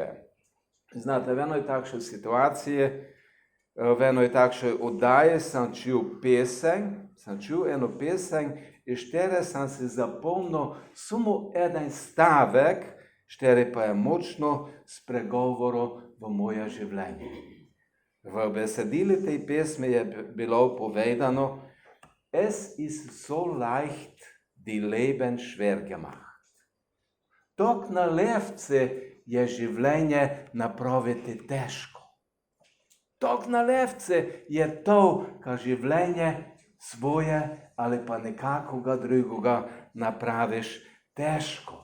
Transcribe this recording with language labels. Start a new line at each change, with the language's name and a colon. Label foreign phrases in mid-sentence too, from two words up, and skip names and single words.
Slovenian: Znate, v enoj takšnej situaciji, v enoj takšnej oddaji sem čul eno pesem in štere sem si zapomnil samo en stavek, štere pa je močno spregovoril v moje življenje. V besedilu tej pesmi je bilo povedano:
German: Es ist so leicht, die Leben schwer gemacht.
Slovenian: Tok na levce je življenje napraviti težko. Tok na levce je to, ka življenje svoje ali pa nekakoga drugega napraviš težko.